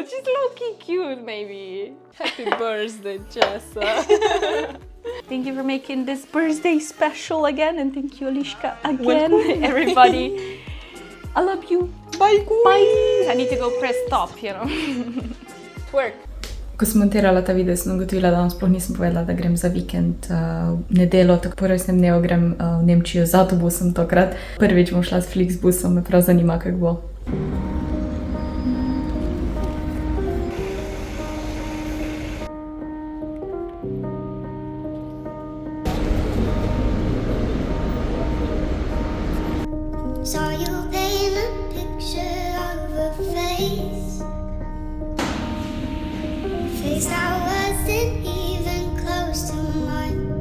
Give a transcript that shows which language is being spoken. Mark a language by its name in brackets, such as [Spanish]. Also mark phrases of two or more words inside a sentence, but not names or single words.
[English] She's low-key cute, maybe. Happy birthday, Jessa. Thank you for making this birthday special again, and thank you, Alishka, again. Everybody, I love you. Bye, Bye. I need to go press stop, you know. Twerk. [Slovenian] Ko sem montirala ta video, sem ugotovila, da vam sploh nisem povedala, da grem za vikend v nedeljo, tako po rojstnem dnevu grem v Nemčijo z avtobusom tokrat. Prvič bom šla s Flixbusom, me prav zanima, kako bo. [English] Saw you paint a picture of a face that wasn't even close to mine.